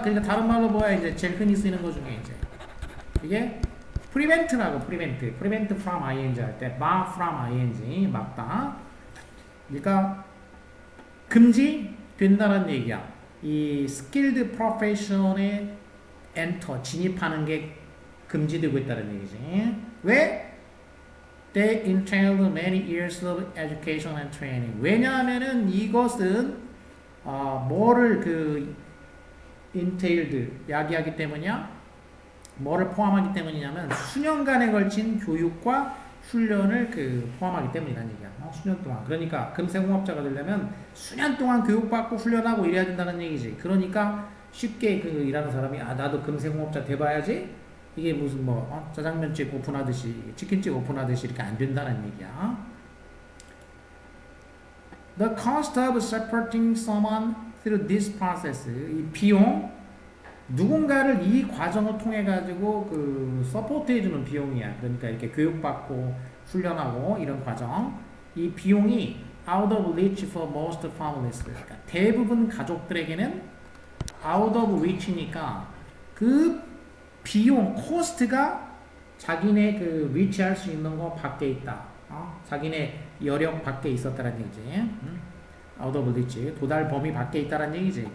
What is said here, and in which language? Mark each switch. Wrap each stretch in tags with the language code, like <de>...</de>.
<ko>그러니까 다른 말로 뭐야 이제 제일 흔히 쓰이는 거 중에 이제 이게 prevent라고</ko> <en>prevent from ing</en> <ko>할 때</ko> <en>bar from ing</en> <ko>막다. 그러니까 금지 된다는 얘기야. 이 skilled profession에 enter 진입하는 게 금지되고 있다는 얘기지. 왜?</ko> <en>They entailed many years of education and training.</en> <ko>왜냐하면은 이것은 뭐를 그 entailed 야기하기 때문이야? 뭐를 포함하기 때문이냐면 수년간에 걸친 교육과 훈련을 그 포함하기 때문이라는 얘기야. 수년 동안. 그러니까 금생공업자가 되려면 수년 동안 교육받고 훈련하고 이래야 된다는 얘기지. 그러니까 쉽게 그 일하는 사람이 나도 금생공업자 돼봐야지. 이게 무슨 짜장면집 오픈하듯이 치킨집 오픈하듯이 이렇게 안 된다는 얘기야.</ko> <en>The cost of supporting someone through this process.</en> <ko>이 비용 누군가를 이 과정을 통해 가지고 그 서포트해 주는 비용이야. 그러니까 이렇게 교육받고 훈련하고 이런 과정. 이 비용이</ko> <en>out of reach for most families.</en> <ko>그러니까 대부분 가족들에게는</ko> <en>out of reach</en> <ko>니까 그 비용 코스트가 자기네 그 reach할 수 있는 거 밖에 있다. 자기네 여력 밖에 있었다는 얘기지.</ko> <en>out of reach</en> <ko>도달 범위 밖에 있다는 얘기지.</ko>